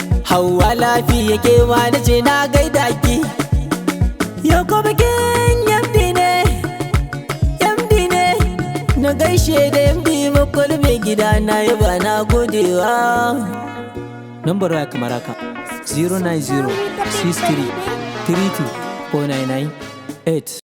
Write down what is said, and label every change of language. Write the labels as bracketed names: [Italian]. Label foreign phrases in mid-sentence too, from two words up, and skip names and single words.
[Hausa] Hauwa Lafiya ke ma na ce na gaida ki. Yau ko bikin M D ne, M D ne. Na gaishe da M D Makwal mai gida na yaba na godewa. Nambar waya kamar haka, [English] zero nine zero six three three two four nine nine eight.